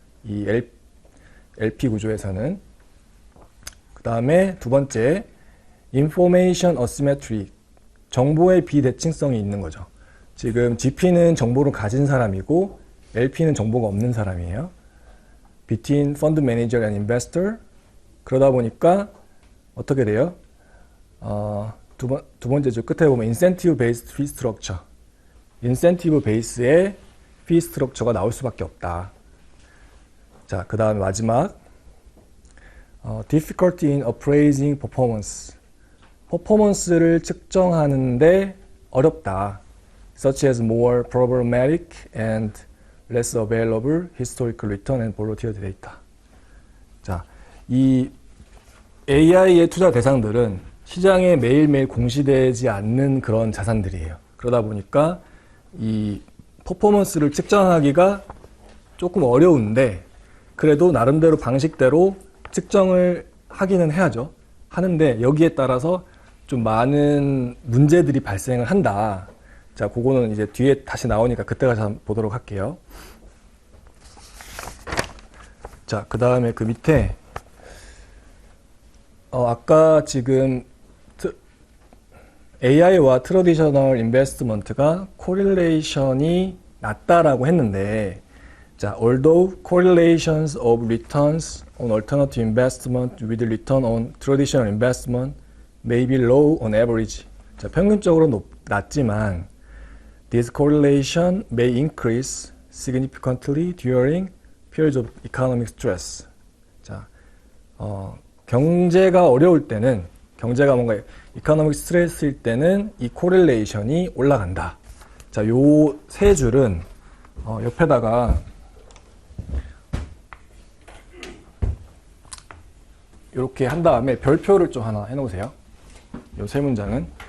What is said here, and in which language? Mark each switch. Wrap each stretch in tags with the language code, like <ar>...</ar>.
<ko>이 LP 구조에서는. 그 다음에 두 번째, information asymmetry. 정보의 비대칭성이 있는 거죠. 지금 GP는 정보를 가진 사람이고 LP는 정보가 없는 사람이에요.</ko> <en>Between fund manager and investor.</en> <ko>그러다 보니까 어떻게 돼요? 두 번째 줄 끝에 보면</ko> <en>incentive based fee structure.</en> <ko>인센티브 베이스의 fee structure가 나올 수밖에 없다. 자, 그 다음에 마지막</ko> <en>difficulty in appraising performance.</en> <ko>퍼포먼스를 측정하는데 어렵다.</ko> <en>Such as more problematic and less available historical return and volatility data.</en> <ko>자, 이 AI의 투자 대상들은 시장에 매일매일 공시되지 않는 그런 자산들이에요. 그러다 보니까 이 퍼포먼스를 측정하기가 조금 어려운데 그래도 나름대로 방식대로 측정을 하기는 해야죠. 하는데 여기에 따라서 좀 많은 문제들이 발생을 한다. 자, 그거는 이제 뒤에 다시 나오니까 그때 가서 한번 보도록 할게요. 자, 그 다음에 그 밑에 아까 지금 AI와 트래디셔널 인베스트먼트가 코릴레이션이 낮다라고 했는데, 자,</ko> <en>although correlations of returns on alternative investment with return on traditional investment may be low on average.</en> <ko>자, 평균적으로 낮지만</ko> <en>this correlation may increase significantly during periods of economic stress.</en> <ko>자, 경제가 어려울 때는, 경제가 뭔가 이코노믹 스트레스일 때는 이 코릴레이션이 올라간다. 자, 요 세 줄은 옆에다가 이렇게 한 다음에 별표를 좀 하나 해놓으세요. 요 세 문장은.</ko>